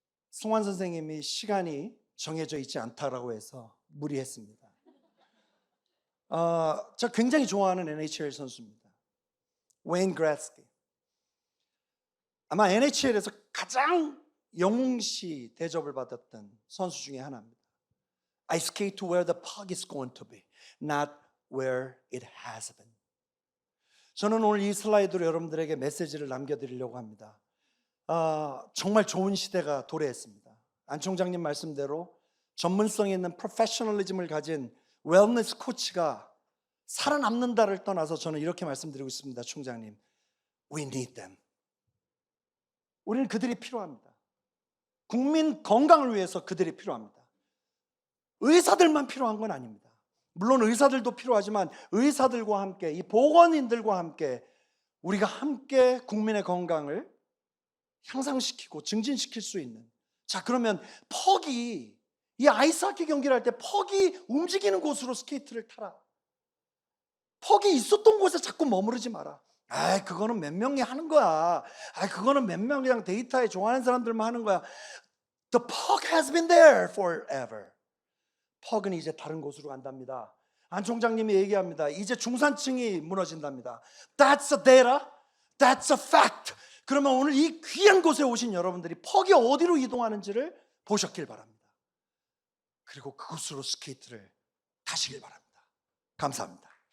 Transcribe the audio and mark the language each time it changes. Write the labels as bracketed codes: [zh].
[ko] 송환 선생님이 시간이 정해져 있지 않다라고 해서 무리했습니다. 제가 굉장히 좋아하는 NHL 선수입니다. 웨인 그레츠키. 아마 NHL에서 가장 영웅시 대접을 받았던 선수 중에 하나입니다. [en] I skate to where the puck is going to be, not where it has been. [ko] 저는 오늘 이 슬라이드로 여러분들에게 메시지를 남겨드리려고 합니다. 정말 좋은 시대가 도래했습니다. 안 총장님 말씀대로 전문성 있는 프로페셔널리즘을 가진 웰니스 코치가 살아남는다를 떠나서 저는 이렇게 말씀드리고 있습니다. [en] 총장님, we need them. [ko] 우리는 그들이 필요합니다. 국민 건강을 위해서 그들이 필요합니다. 의사들만 필요한 건 아닙니다. 물론 의사들도 필요하지만 의사들과 함께 이 보건인들과 함께 우리가 함께 국민의 건강을 향상시키고 증진시킬 수 있는, 자 그러면 퍽이 이 아이스하키 경기를 할 때 퍽이 움직이는 곳으로 스케이트를 타라. 퍽이 있었던 곳에 자꾸 머무르지 마라. 그거는 몇 명이 하는 거야. 그거는 몇 명 그냥 데이터에 좋아하는 사람들만 하는 거야. [en] The puck has been there forever. [ko] 퍽은 이제 다른 곳으로 간답니다. 안 총장님이 얘기합니다. 이제 중산층이 무너진답니다. [en] That's a data. That's a fact. [ko] 그러면 오늘 이 귀한 곳에 오신 여러분들이 퍽이 어디로 이동하는지를 보셨길 바랍니다. 그리고 그곳으로 스케이트를 타시길 바랍니다. 감사합니다.